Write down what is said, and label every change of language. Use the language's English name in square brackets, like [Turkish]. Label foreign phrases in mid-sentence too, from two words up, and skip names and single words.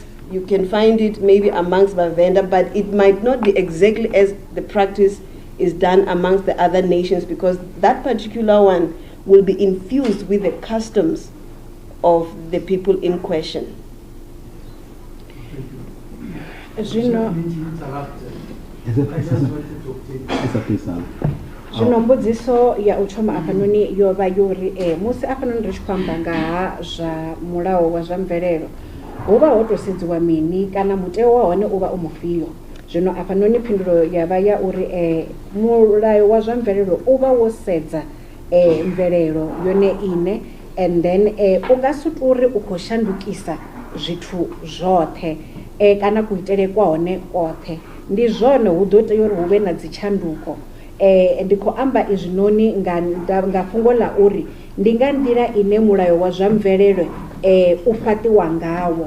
[English] You can find it maybe amongst Vhavenda, but it might not be exactly as the practice is done amongst the other nations, because that particular one will be infused with the customs of the people in question. [Venda] Zvino mbudziso ya u thoma afhanoni yo vha yori musi afhanoni ri tshi khou amba nga ha zwa mulayo wa zwa mvelelo, hu vha ho to sedziwa mini kana muteo wa hone u vha u mufhio. Zwino afhanoni phindulo ya vha ya uri mulayo wa zwa mvelelo u vha wo sedza mvelelo yone ine, [English] and then [Venda] u nga si tori u khou shandukisa zwithu zwoṱhe kana kuitele kwa hone koṱhe. Ndi zwone hu ḓo tea uri hu vhe na dzitshanduko. Ndi khou amba izwinoni nga fhungo ḽa uri ndi nga nḓila ine mulayo wa zwa mvelelo u fhaṱiwa ngawo.